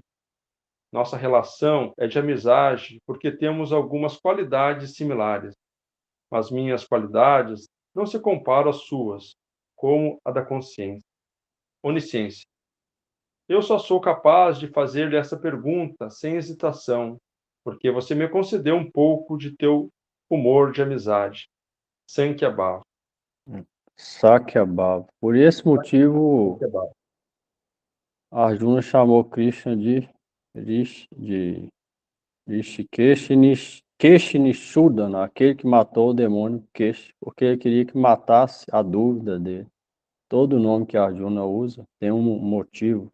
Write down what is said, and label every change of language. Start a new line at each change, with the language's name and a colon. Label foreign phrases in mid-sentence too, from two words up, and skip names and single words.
Portuguese: Nossa relação é de amizade porque temos algumas qualidades similares, mas minhas qualidades não se comparam às suas, como a da consciência. Onisciência. Eu só sou capaz de fazer-lhe essa pergunta sem hesitação, porque você me concedeu um pouco de teu humor de amizade. Sankhya-bhava. Sakyabhava. Por esse motivo, Arjuna chamou Krishna de Rishikesh Keshinishudana, aquele que matou o demônio Kesh, porque ele queria que matasse a dúvida dele. Todo nome que Arjuna usa tem um motivo.